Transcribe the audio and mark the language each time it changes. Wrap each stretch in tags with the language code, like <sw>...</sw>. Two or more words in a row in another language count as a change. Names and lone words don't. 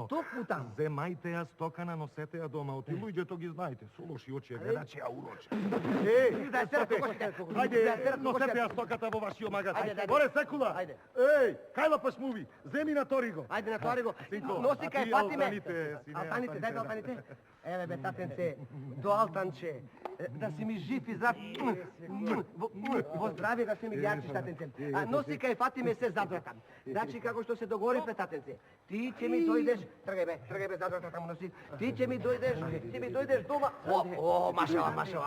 <mk>Токму там. Земајте ја стокана, носете ја дома. Оти луѓето ги знаете. Со лоши очи ја гледачи ја уроче. Ајде, носете ја стоката во вашиот магазин. Горе, секула. Ајде. Еј, кај пашмуви? Земи на Ториго. Ајде на Ториго. Синко, Носи а кај ти Фатиме. алтаните, сине, Алтаните, дај алтаните, алтаните. Еве бе, татенце, до алтанче. Да си ми жив и здрав. Во здравје да си ми јачиш, татенце. Носи кај Фатиме се задватам. Значи, како што се договоривме, татенце, ти ќе ми дојдеш, тргај бе, задватам носи. Ти ќе ми дојдеш дома. О, машала.</mk>